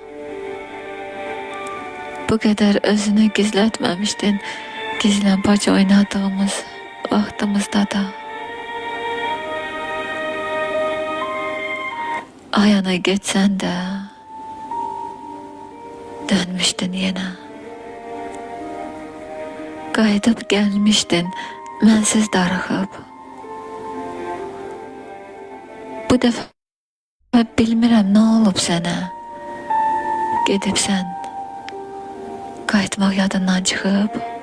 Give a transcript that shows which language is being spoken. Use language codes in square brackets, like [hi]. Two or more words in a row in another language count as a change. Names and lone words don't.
[tr] Bu kadar özünü gizletmemiştin. Gizlenpaç oynadığımız vaxtımızda da. Ayana geçsen de dönmüştün yine. [az] Qayıdıb gelmiştin, mənsiz darıxıb. Bu dəfə bilmirəm nə olub sənə. Gedibsən, qayıtmaq yadından çıxıb.